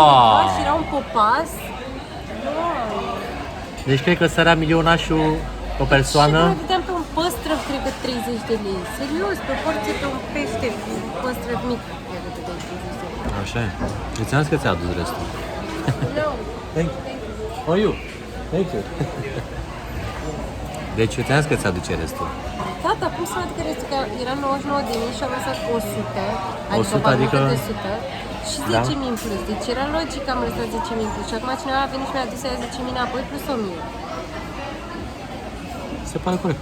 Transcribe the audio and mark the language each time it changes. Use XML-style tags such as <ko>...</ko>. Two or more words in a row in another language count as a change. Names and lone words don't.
<ro>undeva și era un popas. Deci cred că sărea milionașul pe persoană. Și vedeam pe un păstrăv, cred că 30 de lei. Serios, pe porție pe un pește, un păstrăv mic, cred că te dai 30 de lei. Așa e. Îți am zis că ți-a adus restul.</ro> <en>No. Thank you. For you. Thank you.</en> <ro>Deci eu ți-am zis că ți-aduce restul. Tata, cum să văd că restul, că era 99 de mii și am lăsat 100, 100, adică- de 100 și 10.000 Da. în plus. Deci era logic că am lăsat 10.000 în plus. Și acum cineva a venit și mi-a adus aia 10.000 înapoi plus 1.000. Se pare corect.</ro>